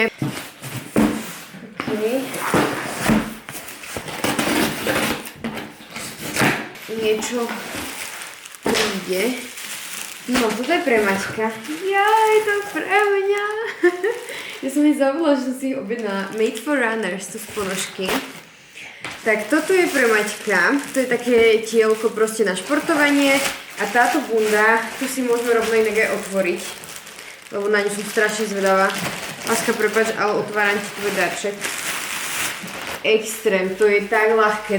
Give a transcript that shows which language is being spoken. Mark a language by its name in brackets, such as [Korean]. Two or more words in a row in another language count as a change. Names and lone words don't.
[Slovak] Okay. Niečo príde. No, toto je pre Maťka. Jaj, to je pre mňa. Ja som jej zabudla, že som si ich objednala. Made for Runners, to sú ponožky. Tak toto je pre Maťka. To je také tielko proste na športovanie. A táto bunda, tu si môžeme rovno inak aj otvoriť. Lebo na ňu som strašne zvedavá. Láska, prepáč, ale otváram ti tvoj darček. Extrém, to je tak ľahké.